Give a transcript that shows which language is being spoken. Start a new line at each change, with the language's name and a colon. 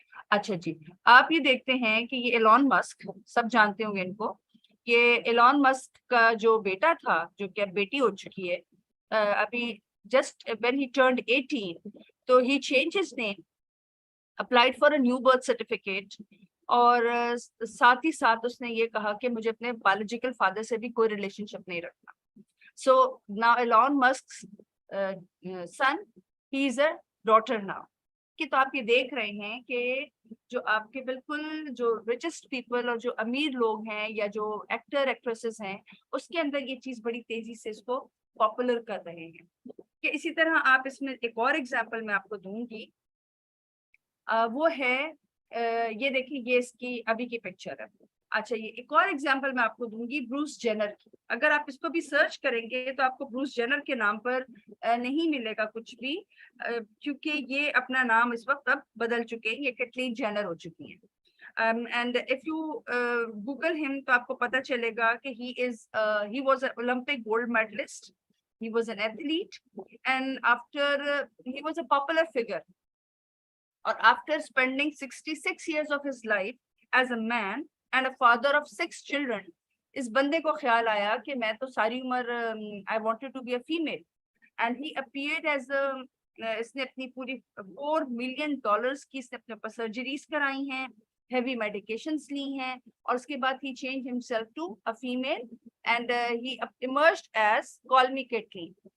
Urdu: اچھا جی, آپ یہ دیکھتے ہیں کہ یہ ایلون مسک, سب جانتے ہوں گے ان کو, یہ ایلون مسک کا جو بیٹا تھا, جو کہ اب بیٹی ہو چکی ہے, ابھی just when he turned 18, تو he changed his name, applied for a new birth certificate, اور ساتھ ہی ساتھ اس نے یہ کہا کہ مجھے اپنے biological father سے بھی کوئی ریلیشن شپ نہیں رکھنا.
English: So now Elon Musk's son, he is a daughter now.
Urdu: کہ تو آپ یہ دیکھ رہے ہیں کہ جو آپ کے بالکل جو richest people اور جو امیر لوگ ہیں یا جو ایکٹر ایکٹریسز ہیں, اس کے اندر یہ چیز بڑی تیزی سے اس کو پاپولر کر رہے ہیں. کہ اسی طرح آپ اس میں ایک اور ایگزامپل میں آپ کو دوں گی, وہ ہے یہ دیکھیں, یہ اس کی ابھی کی پکچر ہے. اچھا, یہ ایک اور ایگزامپل میں آپ کو دوں گی بروس جینر کی. اگر آپ اس کو بھی سرچ کریں گے تو آپ کو بروس جینر کے نام پر نہیں ملے گا کچھ بھی, کیونکہ یہ اپنا نام اس وقت اب بدل چکے ہیں, یہ کیٹلین جینر ہو چکی ہیں.
English: And if you Google him تو آپ کو پتہ چلے گا کہ he was an Olympic gold medalist, he was an athlete, and after he was a popular figure. Or after spending 66 years of his life as a man and a father of 6 children, اس بندے کو خیال آیا کہ میں تو ساری عمر I wanted to be a female, and he appeared as a اس نے اپنی پوری $4 million کی اس نے اپنے پر سرجریز کرائی ہیں, ہیوی میڈیکیشنز لی ہیں, اور اس کے بعد he changed himself to a female and he emerged as call me Kathleen.